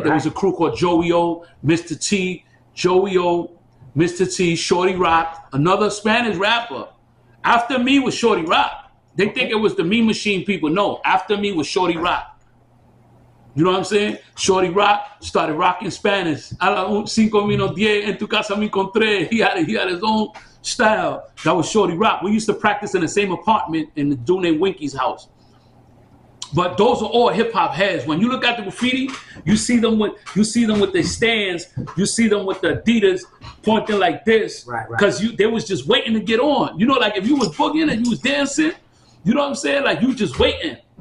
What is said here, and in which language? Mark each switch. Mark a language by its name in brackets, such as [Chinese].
[English] Right. There was a crew called Joey O, Mr. T, Joey O, Mr. T, Shorty Rock, another Spanish rapper. After me was Shorty Rock. They think it was the Mean Machine people. No, after me was Shorty Rock. You know what I'm saying? Shorty Rock started rocking Spanish. [Spanish] A las 5:10 en tu casa me encontré. [English] He had his own style. That was Shorty Rock. We used to practice in the same apartment in the dude named Winky's house. But those are all hip hop heads. When you look at the graffiti, you see them with their stands. You see them with the Adidas pointing like this, Right. Because they was just waiting to get on. You know, like if you was boogieing and you was dancing, you know what I'm saying? Like you just waiting.